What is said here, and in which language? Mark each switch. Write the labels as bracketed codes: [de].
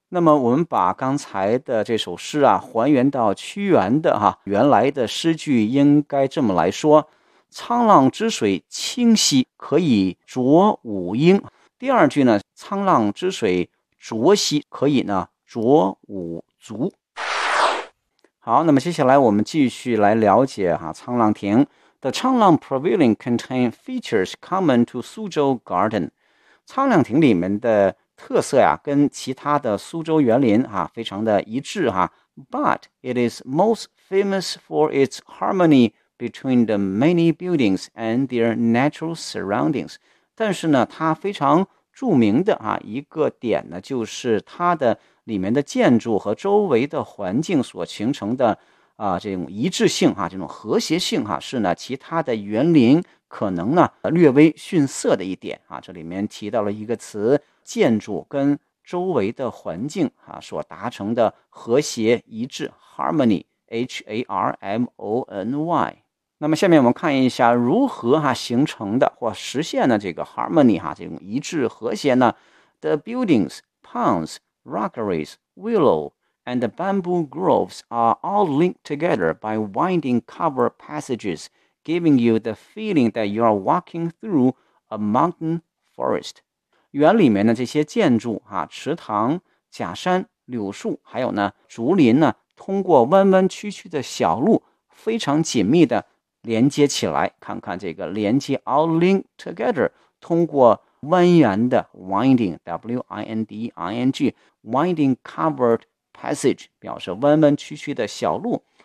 [zh] 那么我们把刚才的这首诗啊还原到屈原的哈原来的诗句，应该这么来说：沧浪之水清兮，可以濯五缨。第二句呢，沧浪之水浊兮，可以呢濯五足。好，那么接下来我们继续来了解哈沧浪亭。 [en] The Changlang Pavilion contains features common to Suzhou Garden. [zh] 沧浪亭里面的特色呀跟其他的苏州园林哈非常的一致哈。 [en] But it is most famous for its harmony between the many buildings and their natural surroundings. [zh] 但是呢它非常著名的啊一个点呢，就是它的里面的建筑和周围的环境所形成的啊这种一致性哈、啊、这种和谐性哈、啊、是呢其他的园林可能呢略微逊色的一点啊。这里面提到了一个词，建筑跟周围的环境啊所达成的和谐一致 harmony harmony。那么下面我们看一下如何哈形成的或实现的这个 harmony 哈这种一致和谐呢。 [en] The buildings, ponds, rockeries, willow, and the bamboo groves are all linked together by winding covered passages, giving you the feeling that you are walking through a mountain forest. [zh] 园里面的这些建筑哈池塘、假山、柳树还有呢竹林呢，通过弯弯曲曲的小路非常紧密的连接起来。看看这个连接 [en] all linked together， [zh] 通过蜿蜒的 [en] winding winding winding covered passage [zh] 表示弯弯曲曲的小路。